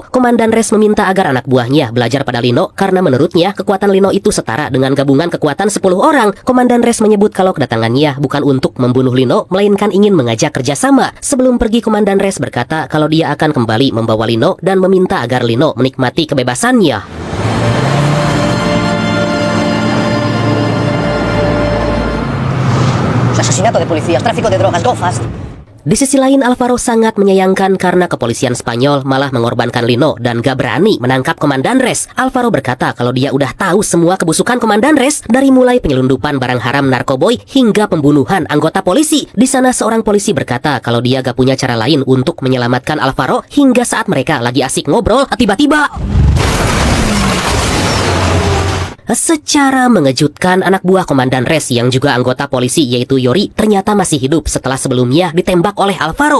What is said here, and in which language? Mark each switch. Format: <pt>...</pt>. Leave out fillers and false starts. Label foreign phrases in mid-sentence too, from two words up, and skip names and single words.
<id>Komandan Res meminta agar anak buahnya belajar pada Lino karena menurutnya kekuatan Lino itu setara dengan gabungan kekuatan 10 orang. Komandan Res menyebut kalau kedatangannya bukan untuk membunuh Lino, melainkan ingin mengajak kerjasama. Sebelum pergi, Komandan Res berkata kalau dia akan kembali membawa Lino dan meminta agar Lino menikmati kebebasannya.</id> <es>Asesinato de policías, tráfico de drogas,</es> <en>go fast.</en> <id>Di sisi lain, Alvaro sangat menyayangkan karena kepolisian Spanyol malah mengorbankan Lino dan gak berani menangkap Komandan Res. Alvaro berkata kalau dia udah tahu semua kebusukan Komandan Res, dari mulai penyelundupan barang haram narkoboy hingga pembunuhan anggota polisi. Di sana seorang polisi berkata kalau dia gak punya cara lain untuk menyelamatkan Alvaro hingga saat mereka lagi asik ngobrol, tiba-tiba Secara mengejutkan, anak buah Komandan Res yang juga anggota polisi yaitu Yori ternyata masih hidup setelah sebelumnya ditembak oleh Alvaro.</id>